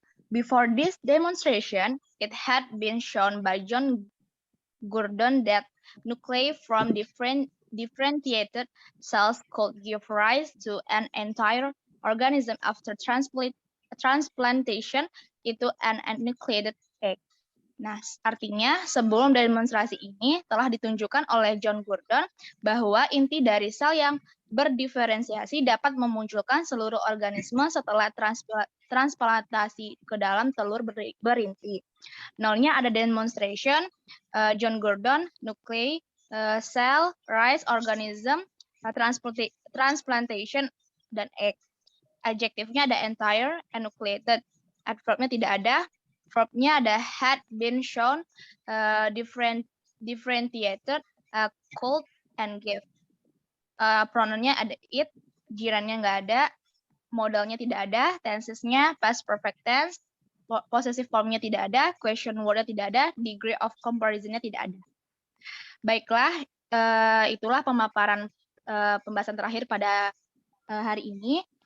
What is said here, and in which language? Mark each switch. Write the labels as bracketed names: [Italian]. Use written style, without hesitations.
[English] Before this demonstration, it had been shown by John Gurdon that nuclei from differentiated cells could give rise to an entire organism after transplantation into an enucleated egg. [Indonesian] Nah, artinya sebelum demonstrasi ini telah ditunjukkan oleh John Gurdon bahwa inti dari sel yang berdiferensiasi dapat memunculkan seluruh organisme setelah transplantasi ke dalam telur berinti. Nolnya ada demonstration, John Gurdon, nuclei, cell, rise, organism, transplantation, dan egg. Adjektifnya ada entire, enucleated. Adverbnya tidak ada. Verbnya ada had been shown, differentiated, cold, and give. Pronounnya ada it, jirannya nggak ada, modalnya tidak ada, tensesnya past perfect tense, possessive formnya tidak ada, question wordnya tidak ada, degree of comparisonnya tidak ada. Baiklah, itulah pemaparan pembahasan terakhir pada hari ini.